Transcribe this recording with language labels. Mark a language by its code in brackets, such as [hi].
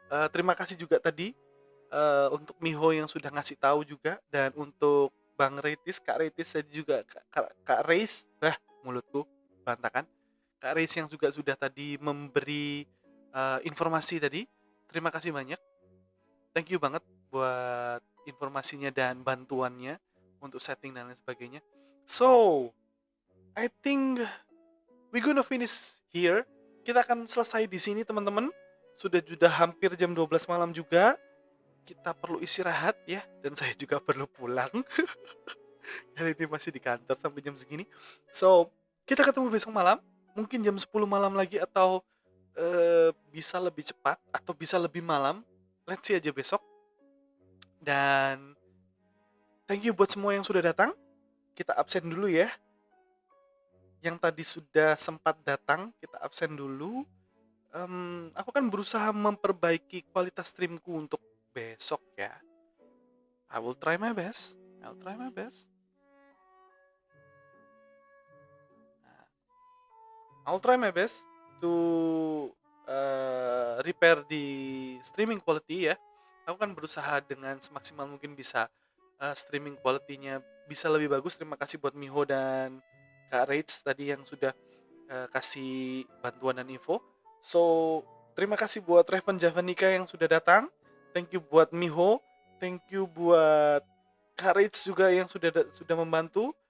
[id] Terima kasih juga tadi untuk Miho yang sudah ngasih tahu juga, dan untuk Bang Reitis, Kak Reitis tadi juga, Kak Reis, mulutku berantakan. Kak Reis yang juga sudah tadi memberi informasi tadi. Terima kasih banyak. [en] Thank you [id] banget buat informasinya dan bantuannya untuk setting dan lain sebagainya. [en] So, I think we gonna finish here. [id] Kita akan selesai di sini teman-teman. Sudah hampir jam 12 malam juga. Kita perlu istirahat ya, dan saya juga perlu pulang. Hari ini masih di kantor sampai jam segini. So, kita ketemu besok malam. Mungkin jam 10 malam lagi, atau bisa lebih cepat, atau bisa lebih malam. [en] Let's see [id] aja besok. Dan [en] thank you [id] buat semua yang sudah datang. Kita absen dulu ya. Yang tadi sudah sempat datang, kita absen dulu. Aku kan berusaha memperbaiki kualitas streamku untuk besok ya. [en] I will try my best. I'll try my best to repair [id] di [en] streaming quality ya. [id] Aku kan berusaha dengan semaksimal mungkin bisa streaming quality-nya bisa lebih bagus. Terima kasih buat Miho dan Kak Rage tadi yang sudah kasih bantuan dan info. So, terima kasih buat Revan Javanika yang sudah datang. [en] Thank you [id] buat Miho. Thank you buat Kak Rage juga yang sudah membantu.